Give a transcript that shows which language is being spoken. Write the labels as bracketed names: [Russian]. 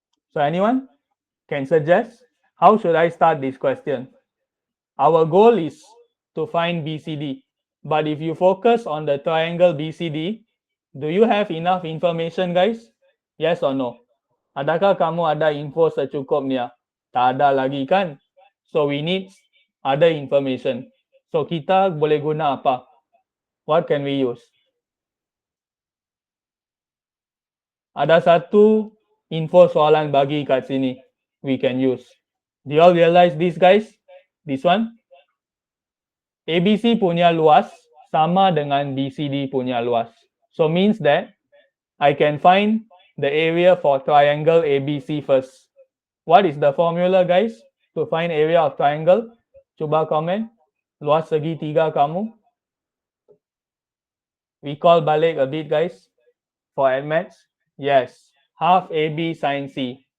[English] So anyone can suggest how should I start this question? Our goal is to find BCD. But if you focus on the triangle BCD, do you have enough information, guys? Yes or no? [Malay] Adakah kamu ada info secukupnya? Tak ada lagi kan? [English] So we need other information. So [Malay] kita boleh guna apa? [English] What can we use? [Malay] Ada satu info soalan bagi kat sini [English] we can use. Do you all realize this, guys? This one? [Malay] ABC punya luas sama dengan BCD punya luas. [English] So means that I can find the area for triangle ABC first. What is the formula, guys, to find area of triangle? [Malay] Cuba komen. Luas segitiga kamu. [English] Recall balik a bit, guys, for admits. Yes, half AB sin C.